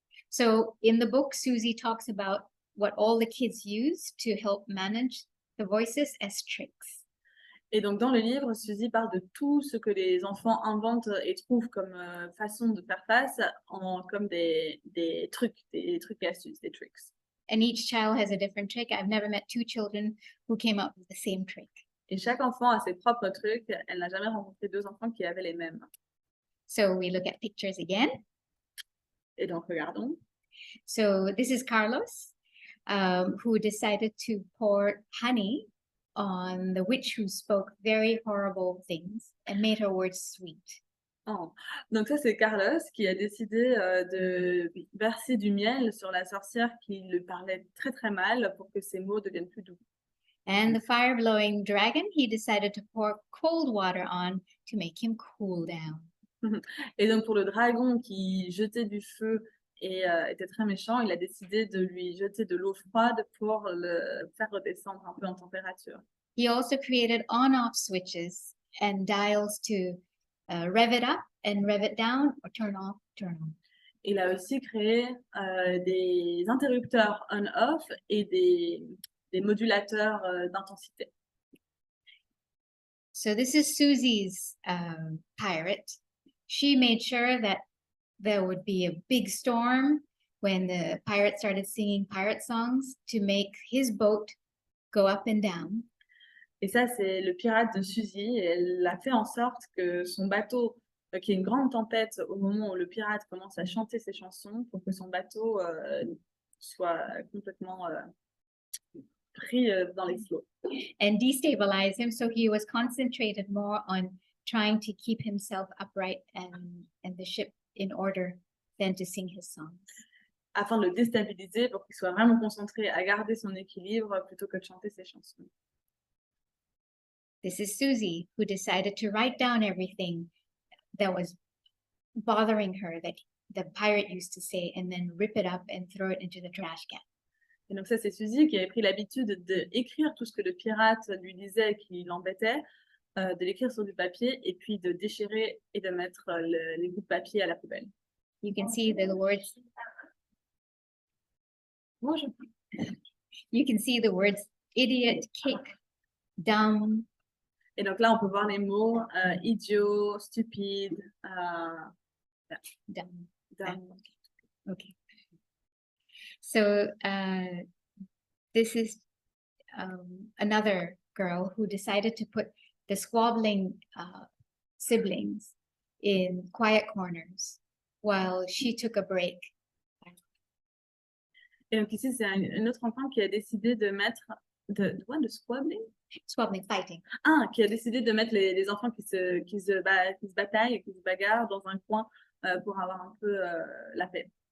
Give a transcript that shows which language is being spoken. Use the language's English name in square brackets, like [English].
[English] So in the book, Susie talks about what all the kids use to help manage the voices as tricks. [French] Et donc, dans le livre, Suzy parle de tout ce que les enfants inventent et trouvent comme façon de faire face comme des trucs et astuces, des tricks. [English] And each child has a different trick. I've never met two children who came up with the same trick. [French] Et chaque enfant a ses propres trucs. Elle n'a jamais rencontré deux enfants qui avaient les mêmes. [English] So we look at pictures again. [French] Et donc, regardons. [English] So this is Carlos, who decided to pour honey on the witch who spoke very horrible things and made her words sweet. Oh. [French] Donc ça, c'est Carlos qui a décidé de verser du miel sur la sorcière qui lui parlait très très mal pour que ses mots deviennent plus doux. [English] And the fire-blowing dragon, he decided to pour cold water on to make him cool down. [French] Et donc pour le dragon qui jetait du feu et était très méchant, il a décidé de lui jeter de l'eau froide pour le faire redescendre un peu en température. [English] He also created on-off switches and dials to rev it up and rev it down or turn off, turn on. [French] Il a aussi créé des interrupteurs on-off et des modulateurs d'intensité. [English] So this is Susie's pirate. She made sure that there would be a big storm when the pirate started singing pirate songs to make his boat go up and down. [French] Et ça, c'est le pirate de Suzy. Et elle a fait en sorte que son bateau, qu'il y ait une grande tempête au moment où le pirate commence à chanter ses chansons pour que son bateau soit complètement pris dans les flots. [English] And destabilize him, so he was concentrated more on trying to keep himself upright and the ship in order than to sing his songs. [French] Afin de le déstabiliser pour qu'il soit vraiment concentré à garder son équilibre plutôt que de chanter ses chansons. [English] This is Susie, who decided to write down everything that was bothering her that the pirate used to say and then rip it up and throw it into the trash can. [French] Et donc ça, c'est Suzy qui avait pris l'habitude d'écrire tout ce que le pirate lui disait qui l'embêtait, de l'écrire sur du papier et puis de déchirer et de mettre les bouts de papier à la poubelle. [English] You can see the words. [French] Bonjour. [English] You can see the words idiot, kick, dumb. [French] Et donc là, on peut voir les mots idiot, stupide, [English] Dumb. dumb. Okay. So this is another girl who decided to put the squabbling siblings in quiet corners while she took a break. [French] Et donc ici, c'est un autre enfant qui a décidé de mettre de squabbling? [English] Squabbling, fighting. [French] Ah, qui a décidé de mettre les enfants qui se bataillent, qui se bagarrent dans un coin pour avoir un peu la paix.